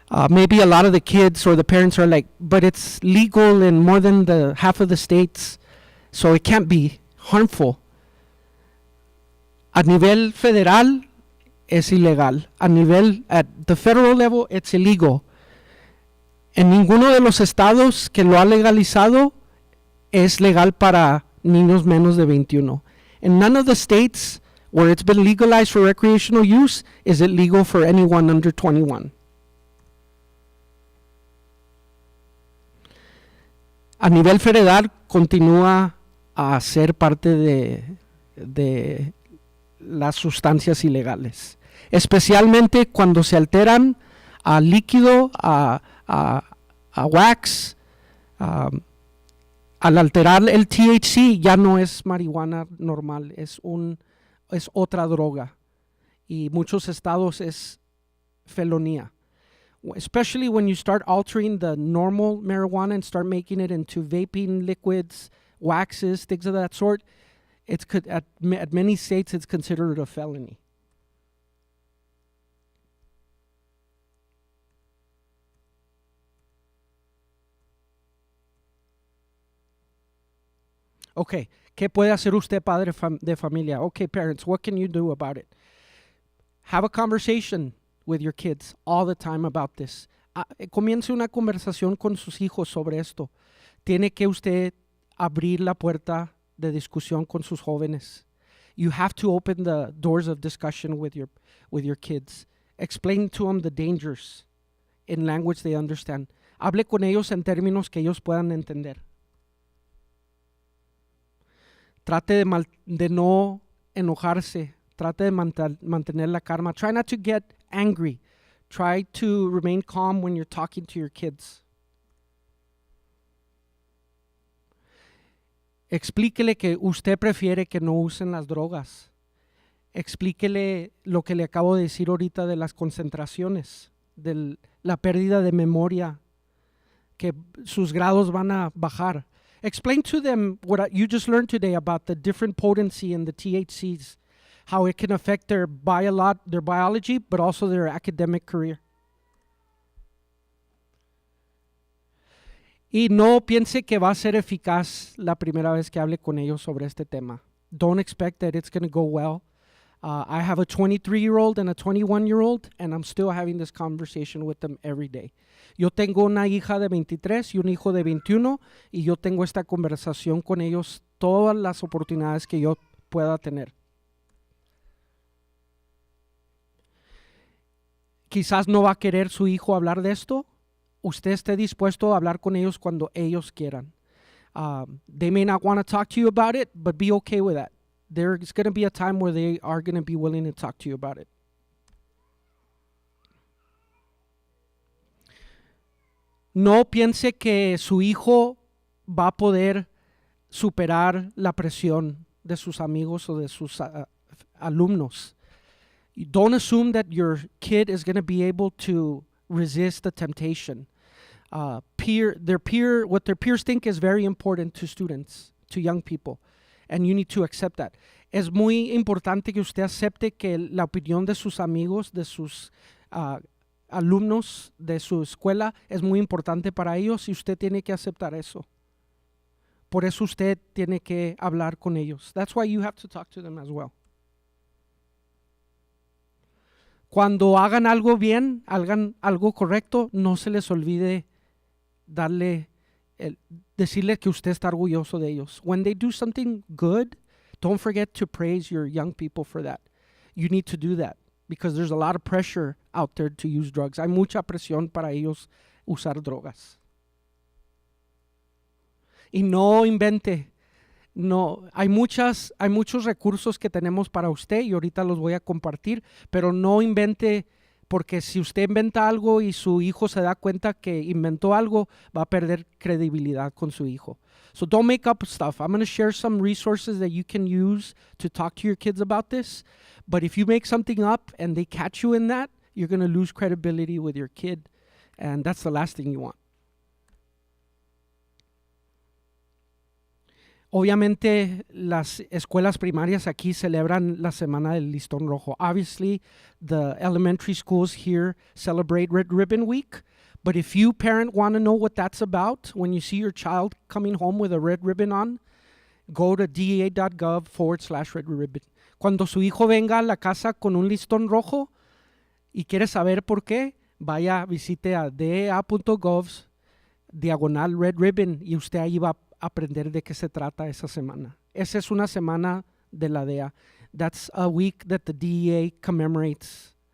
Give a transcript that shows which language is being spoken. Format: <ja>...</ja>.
<en>maybe a lot of the kids or the parents are like, but it's legal in more than the half of the states, so it can't be harmful.</en> <es>A nivel federal es ilegal. A nivel,</es> <en>at the federal level, it's illegal.</en> <es>En ninguno de los estados que lo ha legalizado es legal para niños menos de 21.</es> <en>In none of the states where it's been legalized for recreational use is it legal for anyone under 21.</en> <es>A nivel federal continúa a ser parte de las sustancias ilegales, especialmente cuando se alteran a líquido, a wax. Al alterar el THC ya no es marihuana normal, es otra droga, y muchos estados es felonía.</es> <en>Especially when you start altering the normal marijuana and start making it into vaping liquids, waxes, things of that sort, at many states it's considered a felony.</en> <es>Okay, ¿qué puede hacer usted, padre de familia?</es> <en>Okay, parents, what can you do about it? Have a conversation with your kids all the time about this.</en> <es>Comience una conversación con sus hijos sobre esto. Tiene que usted abrir la puerta de discusión con sus jóvenes.</es> <en>You have to open the doors of discussion with your kids. Explain to them the dangers in language they understand.</en> <es>Hable con ellos en términos que ellos puedan entender. Trate de no enojarse. Trate de mantener la calma.</es> <en>Try not to get angry. Try to remain calm when you're talking to your kids.</en> <es>Explíquele que usted prefiere que no usen las drogas. Explíquele lo que le acabo de decir ahorita de las concentraciones, de la pérdida de memoria, que sus grados van a bajar.</es> <en>Explain to them what you just learned today about the different potency in the THCs, how it can affect their biology, but also their academic career.</en> <es>Y no piense que va a ser eficaz la primera vez que hable con ellos sobre este tema.</es> <en>Don't expect that it's going to go well. I have a 23-year-old and a 21-year-old, and I'm still having this conversation with them every day.</en> <es>Yo tengo una hija de 23 y un hijo de 21, y yo tengo esta conversación con ellos todas las oportunidades que yo pueda tener. Quizás no va a querer su hijo hablar de esto. Usted esté dispuesto a hablar con ellos cuando ellos quieran.</es> <en>They may not want to talk to you about it, but be okay with that. There's going to be a time where they are going to be willing to talk to you about it.</en> <es>No piense que su hijo va a poder superar la presión de sus amigos o de sus alumnos.</es> <en>Don't assume that your kid is going to be able to resist the temptation. What their peers think is very important to students, to young people, and you need to accept that.</en> <es>Es muy importante que usted acepte que la opinión de sus amigos, de sus alumnos, de su escuela, es muy importante para ellos, y usted tiene que aceptar eso. Por eso usted tiene que hablar con ellos.</es> <en>That's why you have to talk to them as well.</en> <es>Cuando hagan algo bien, hagan algo correcto, no se les olvide decirle que usted está orgulloso de ellos.</es> <en>When they do something good, don't forget to praise your young people for that. You need to do that because there's a lot of pressure out there to use drugs.</en> <es>Hay mucha presión para ellos usar drogas. Y no invente. No, hay muchos recursos que tenemos para usted y ahorita los voy a compartir, pero no invente, porque si usted inventa algo y su hijo se da cuenta que inventó algo, va a perder credibilidad con su hijo.</es> <en>So don't make up stuff. I'm going to share some resources that you can use to talk to your kids about this, but if you make something up and they catch you in that, you're going to lose credibility with your kid, and that's the last thing you want.</en> <es>Obviamente las escuelas primarias aquí celebran la semana del listón rojo.</es> <en>Obviously, the elementary schools here celebrate Red Ribbon Week. But if you, parent, want to know what that's about, when you see your child coming home with a red ribbon on, go to dea.gov/red ribbon.</en> <es>Cuando su hijo venga a la casa con un listón rojo y quiere saber por qué, visite a dea.gov/red ribbon y usted ahí va a aprender de qué se trata esa semana. Esa es una semana de la DEA.</es> <en>That's a week that the DEA commemorates.</en>